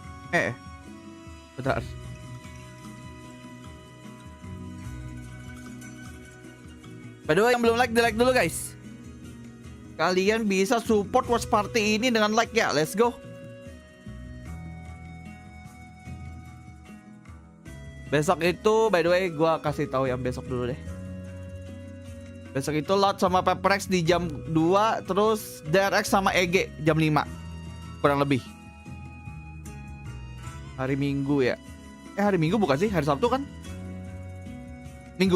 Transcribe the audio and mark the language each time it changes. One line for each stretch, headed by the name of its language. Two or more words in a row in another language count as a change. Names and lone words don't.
Indonesian: Bentar.
English: By the way,
Indonesian: yang belum like, di like dulu guys. Kalian bisa support
English: watch party
Indonesian: ini dengan like ya.
English: Let's go.
Indonesian: Besok itu,
English: by the way,
Indonesian: gua kasih tahu yang besok dulu deh. Besok itu lot sama Pepperex di jam 2, terus DRX sama EG jam 5. Kurang lebih. Hari Minggu ya. Hari Minggu bukan sih? Hari Sabtu kan? Minggu.